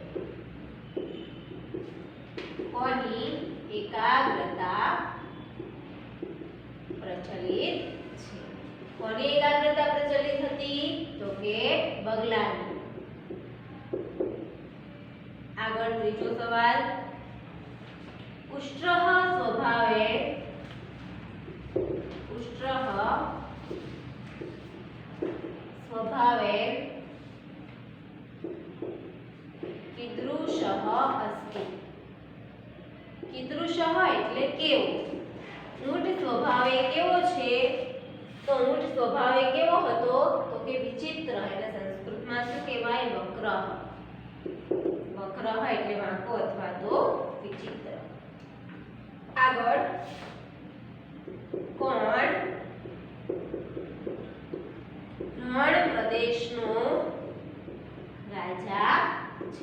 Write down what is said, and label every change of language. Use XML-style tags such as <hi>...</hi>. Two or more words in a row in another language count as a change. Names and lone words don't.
<gu>કોની એકાગ્રતા પ્રચલિત છે? કોની એકાગ્રતા પ્રચલિત હતી? તો કે બગલાની। આગળ ત્રીજો સવાલ,</gu> <sa>ઉષ્ટ્રઃ સ્વભાવે कीदृशः अस्ति?</sa> <gu>कीदृशः એટલે કેવો? ઊંટ સ્વભાવે કેવો છે? તો ઊંટ સ્વભાવે કેવો હતો? તો કે વિચિત્ર, એટલે સંસ્કૃતમાં શું કહેવાય? વક્રઃ। વક્રઃ એટલે વાંકો અથવા તો વિચિત્ર। આગળ, કોણ રણ પ્રદેશનો રાજા છે?</gu>